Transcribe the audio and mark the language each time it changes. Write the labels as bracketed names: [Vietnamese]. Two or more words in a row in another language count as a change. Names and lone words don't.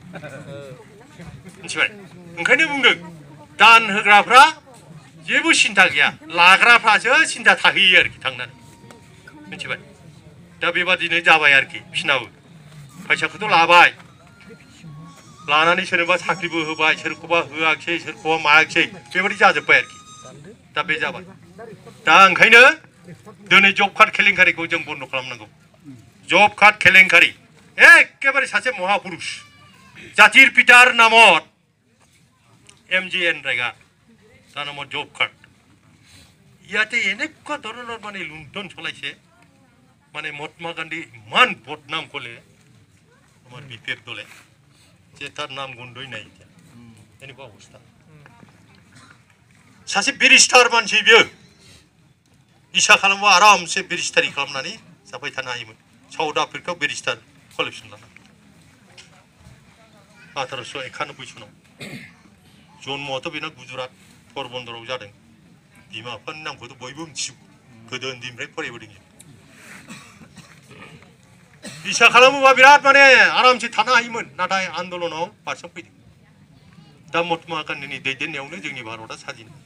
[Bodo] मिथिबाय ओंखायनो बुंदों दान होग्राफ्रा जेबो सिन्था गैया लाग्राफ्रासो सिन्था थाहैयो आरोखि थांनानै मिथिबाय दा बेबादिनो जाबाय आरोखि बिसिनाबो फैसाखौथ' लाबाय लानानै सोरनोबा साख्रिबो होबाय सोरखौबा होआखिसै सोरखौबा मायाखिसै बेबादि जाजोब्बाय आरोखि दा बे जाबाय दा ओंखायनो दिनै [English] job card [Bodo] केलेंकारिखौ जों बन्द' खालामनांगौ [English] job card [Bodo] केलेंकारि एखेबारे सासे महापुरुष [Assamese] জাতির পিতার নামত MGN রেগা তার নামত [English] job card [Assamese] ইয়াতে এনেকুৱা ধৰণৰ মানে লুণ্ঠন চলাইছে মানে মহাত্মা গান্ধী ইমান বদনাম ক'লে আমাৰ বিপেক দলে যে তাৰ নাম গন্ধই নাই এতিয়া এনেকুৱা অৱস্থা [Bodo] सासे बेरिस्टार मानसि बियो इसा खालामबा आरामसे बेरिस्टारि खालामनानै जाबाय थानो हायोमोन साउथ आफ्रिकायाव [English] barrister qualification [Bodo] लाना 1891 सनाव जन्मआथ' बेना गुजरात परबन्दराव जादों बिमा बिफानि नामखौथ' बयबो मिथिगौ गोदो उन्दैनिफ्राय फरायबोदों इसा खालामोबा बिराद माने आरामसे थानो हायोमोन नाथाय आन्दलनाव बारसोमफैदों दा महात्मा गान्धीनि दैदेननायावनो जोंनि भारतआ स्वाधीन